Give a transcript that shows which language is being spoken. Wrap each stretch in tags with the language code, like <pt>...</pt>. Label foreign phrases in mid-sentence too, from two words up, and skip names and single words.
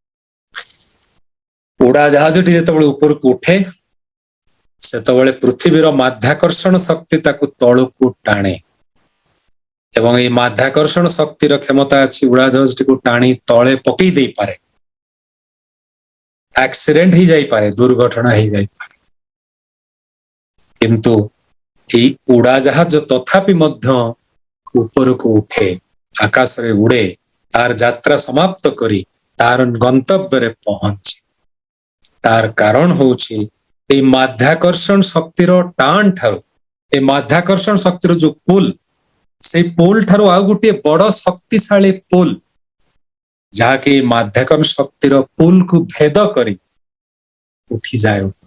<or>ଉଡାଜାହାଜଟି ଯେତେବେଳେ ଉପରକୁ ଉଠେ ସେତେବେଳେ ପୃଥିବୀର ମାଧ୍ୟାକର୍ଷଣ ଶକ୍ତି ତାକୁ ତଳକୁ ଟାଣେ ଏବଂ ଏଇ ମାଧ୍ୟାକର୍ଷଣ ଶକ୍ତିର କ୍ଷମତା ଅଛି ଉଡାଜାହାଜଟିକୁ ଟାଣି ତଳେ ପକେଇ ଦେଇପାରେ ଆକ୍ସିଡେଣ୍ଟ ହେଇଯାଇପାରେ ଦୁର୍ଘଟଣା ହେଇଯାଇପାରେ किंतु ଏଇ ଉଡାଜାହାଜ ତଥାପି ମଧ୍ୟ ଉପରକୁ ଉଠେ, ଆକାଶରେ ଉଡେ, ତାର ଯାତ୍ରା ସମାପ୍ତ କରି ତାର ଗନ୍ତବ୍ୟରେ ପହଞ୍ଚେ। ତାର କାରଣ ହଉଛି ଏଇ ମାଧ୍ୟାକର୍ଷଣ ଶକ୍ତିର ଟାଣ ଠାରୁ, ଏ ମାଧ୍ୟାକର୍ଷଣ ଶକ୍ତିର ଯୋଉ ପୁଲ, ସେଇ ପୁଲ ଠାରୁ ଆଉ ଗୋଟିଏ ବଡ ଶକ୍ତିଶାଳୀ ପୁଲ, ଯାହାକି ମାଧ୍ୟାକର୍ଷଣ ଶକ୍ତିର ପୁଲକୁ ଭେଦ କରି ଉଠିଯାଏ।</or>